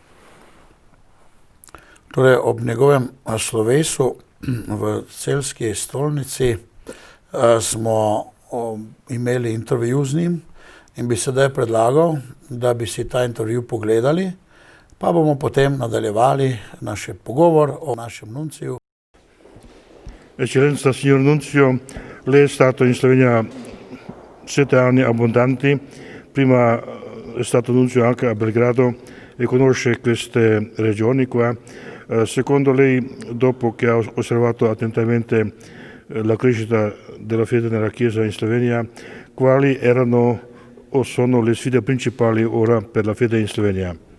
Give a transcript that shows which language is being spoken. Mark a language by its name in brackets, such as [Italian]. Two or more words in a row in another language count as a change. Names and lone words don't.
[Slovenian] Torej, ob njegovem slovesu v Celjski stolnici smo imeli intervju z njim in bi sedaj predlagal, da bi si ta intervju pogledali, pa bomo potem nadaljevali naš pogovor o našem nunciju. [Italian] Eccellenza signor Nunzio, lei è stato in Slovenia 7 anni abbondanti, prima è stato nunzio anche a Belgrado e conosce queste regioni qua. Secondo lei, dopo che ha osservato attentamente la crescita della fede nella Chiesa in Slovenia, quali erano o sono le sfide principali ora per la fede in Slovenia?